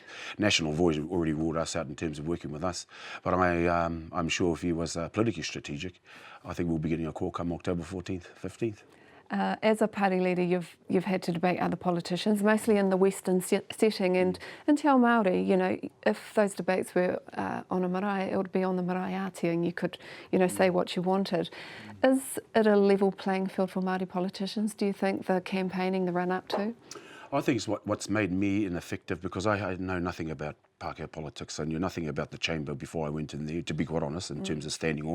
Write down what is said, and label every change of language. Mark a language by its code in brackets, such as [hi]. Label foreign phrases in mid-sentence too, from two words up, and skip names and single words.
[en] National Voice already ruled us out in terms of working with us. But I'm sure if he was politically strategic, I think we'll be getting a call come October 14th, 15th. As a party leader, you've had to debate other politicians, mostly in the Western setting, and in [mi] Te Ao Māori, [en] if those debates were on a marae, it would be on the [mi] marae āti, [en] and you could, say what you wanted. Is it a level playing field for Māori politicians, do you think, the campaigning, the run-up to? I think it's what's made me ineffective, because I know nothing about Pākehā politics. I knew nothing about the chamber before I went in there, to be quite honest, in terms of standing orders.